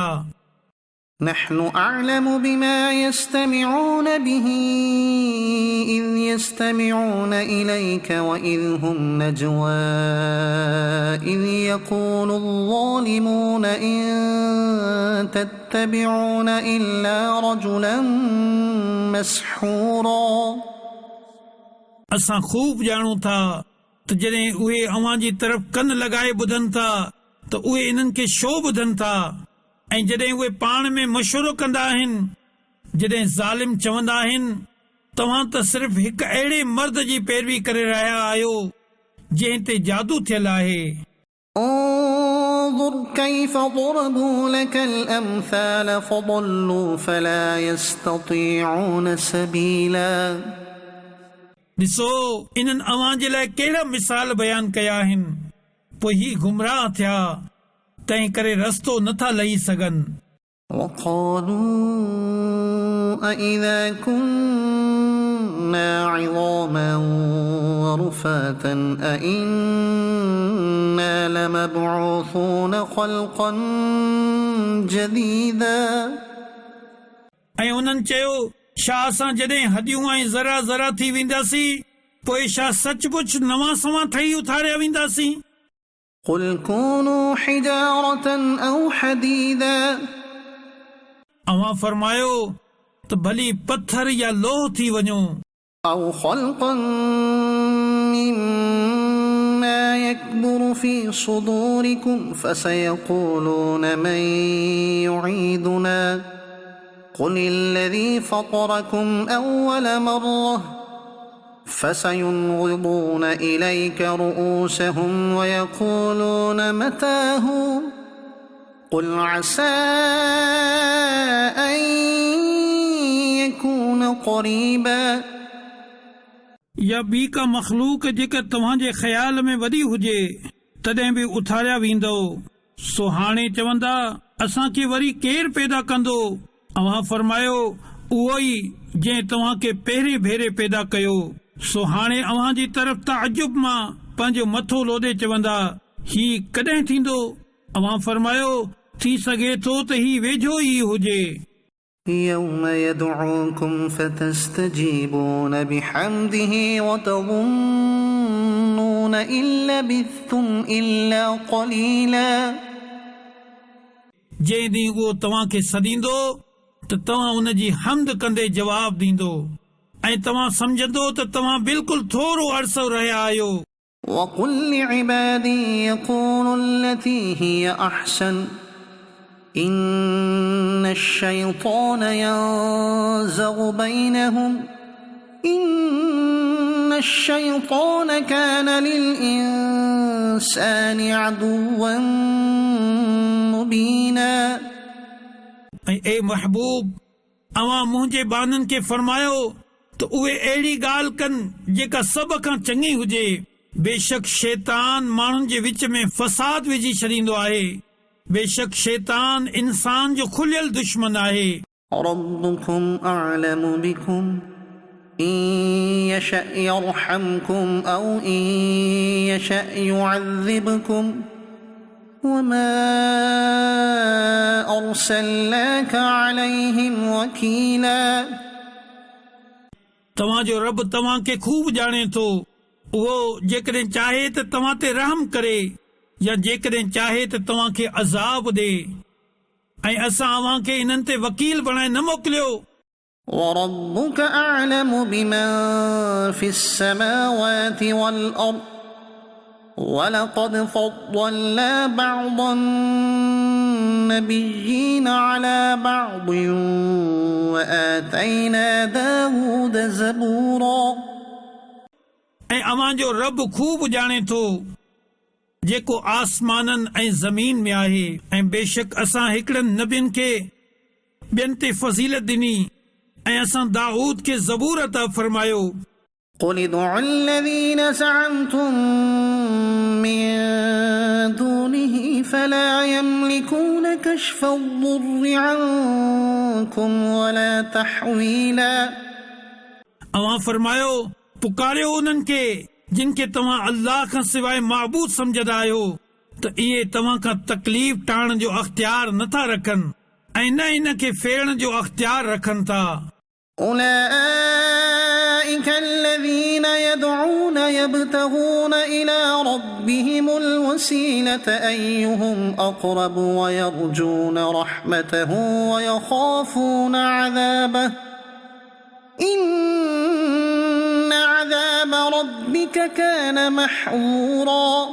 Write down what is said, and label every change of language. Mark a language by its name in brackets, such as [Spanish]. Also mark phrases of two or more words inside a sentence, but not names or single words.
[Arabic] نحن أعلم بما يستمعون به إذ يستمعون إليك وإذ هم نجوى إذ يقول الظالمون إن تتبعون إلا رجلا مسحورا [Sindhi] असां ख़ूब ॼाणूं था त जॾहिं उहे अव्हां जी तरफ़ कन लॻाए ॿुधनि था त उहे इन्हनि खे छो ॿुधनि था, ऐं जॾहिं उहे पाण में मशवरो कंदा आहिनि, जॾहिं ज़ालिम चवंदा आहिनि तव्हां त सिर्फ़ हिकु अहिड़े मर्द जी पैरवी करे रहिया आहियो जंहिं ते जादू थियल आहे। [Arabic] انظر كيف ضربوا لك الأمثال فضلوا فلا يستطيعون سبيلا [Sindhi] ॾिसो इन्हनि अव्हां जे लाइ कहिड़ा मिसाल बयान कया आहिनि, पोइ ही गुमराह थिया, तंहिं करे रस्तो नथा लही सघनि। [Arabic] وقالوا أإذا كنا عظاما ورفاتا أإنا لمبعوثون خلقا جديدا [Sindhi] ऐं उन्हनि चयो, छा असां जॾहिं हॾियूं ऐं ज़रा ज़रा थी वेंदासीं पोइ छा सचमुच नवां सवां ठही उथारिया वेंदासीं। [Arabic] قل كونوا حجارة أو حديدا [Sindhi] अव्हां फरमायो त भली पत्थर या लोह थी वञो, [Arabic] أو خلقا مما يكبر في صدوركم فسيقولون من يعيدنا قل الذي فطركم أول مرة فسينغضون إليك رؤوسهم ويقولون متى هو قل عسى أن يكون قريبا [Sindhi] या ॿी का मखलूक जेका तव्हांजे ख़्याल में वॾी हुजे तॾहिं बि उथारिया वेंदो, सो हाणे चवंदा असांखे वरी केरु पैदा कंदो। अव्हां फरमायो उहो ई जंहिं तव्हांखे पहिरें भेरे पैदा कयो, सो हाणे अव्हां जी तरफ़ ताजुब मां पंहिंजो मथो लोॾे चवंदा ही कॾहिं थींदो। अव्हां फरमायो थी सघे थो त ही वेझो ई हुजे। [Arabic] يوم يدعوكم فتستجيبون بحمده وتظنون إن لبثتم إلا قليلا [Sindhi] जंहिं ॾींहुं उहो तव्हांखे सॾींदो त तव्हां उन जी हमद कंदे जवाब ॾींदो ऐं तव्हां सम्झंदो त तव्हां बिल्कुलु थोरो अरसो रहिया आहियो। [Arabic] وقل لعبادي يقولوا التي هي أحسن إن الشيطان ينزغ بينهم إن الشيطان كان للإنسان عدوا مبينا [Sindhi] ए महबूब, अवां मुंहिंजे बाननि खे फरमायो त उहे अहिड़ी ॻाल्हि कनि जेका सभ खां चङी हुजे। बेशक शैतान माण्हुनि जे विच में फसाद विझी छॾींदो आहे। बेशक शैतान इंसान जो खुलियल दुश्मन आहे। [Arabic] ربكم أعلم بكم إن يشأ يرحمكم أو إن يشأ يعذبكم وما أرسلناك عليهم وكيلا [Sindhi] तव्हांजो रब तव्हांखे खूब ॼाणे थो। उहो जेकॾहिं चाहे त तव्हां ते रहम करे या जेकॾहिं चाहे त तव्हांखे अज़ाब ॾे, ऐं असां अव्हांखे इन्हनि ते वकील बणाए न मोकिलियो। [Arabic] وربك أعلم بمن في السماوات والأرض ولقد فضلنا بعض النبيين على بعض وآتينا داود زبورا [Sindhi] ऐं अव्हांजो रब खूब ॼाणे थो जेको आसमाननि ऐं ज़मीन में आहे, ऐं बेशक असां हिकिड़नि नबियुनि खे ॿियनि ते फज़ीलत ॾिनी ऐं असां दाऊद खे ज़बूर अता फरमायो। [Arabic] قل ادعوا الذين زعمتم من دونه فلا يملكون كشف الضر عنكم ولا تحويلا [Sindhi] अवां फरमायो पुकारियो उन्हनि खे जिन खे तव्हां अल्लाह खां सवाइ माबूद समझंदा आहियो, त इहे तव्हां खां तकलीफ़ टाणण जो अख़्तियार नथा रखनि ऐं न इन खे फेरण जो अख़्तियार रखनि था। [Arabic] أولئك الذين يدعون يبتغون إلى ربهم الوسيلة أيهم أقرب ويرجون رحمته ويخافون عذابه إن عذاب ربك كان محظورا।